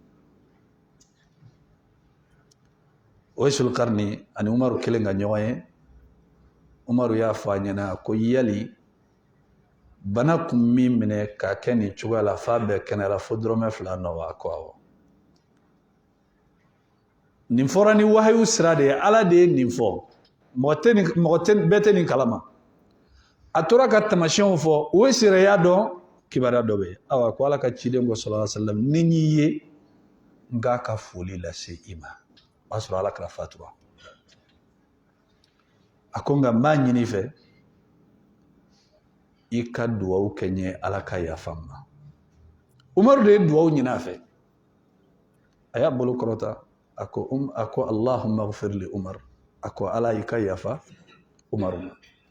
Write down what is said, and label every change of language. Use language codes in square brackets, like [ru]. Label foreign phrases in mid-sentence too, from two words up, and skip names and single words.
[bm] Uwaisul Qarni ani Umaru kelen ka ɲɔgɔn ye Umaru y'a fɔ a ɲɛna ko yali bana kun min minɛ ka kɛ nin cogoya la f'a bɛɛ kɛnɛyara fo dɔrɔmɛ 2 nɔ wa a ko awɔ nin fɔra ni wahayu sira de ye ala de ye nin fɔ bɛɛ tɛ nin kalama a tora ka tamasiyɛnw fɔ Uwaisu yɛrɛ y'a dɔn kibaruya dɔ bɛ yen awa ko ala ka ciden ko [ar] صلى الله عليه وسلم [bm] ni y'i ye n k'a ka foli lase i ma o y'a sɔrɔ ala kɛra fatura a ko nka n b'a ɲini fɛ i ka duwawu kɛ n ye ala ka yafa n ma Umaru de ye duwawu ɲini a fɛ a y'a bolo kɔrɔta a ko [ar] اللهم اغفر لعمر [bm] a ko ala i ka yafa Umaru ma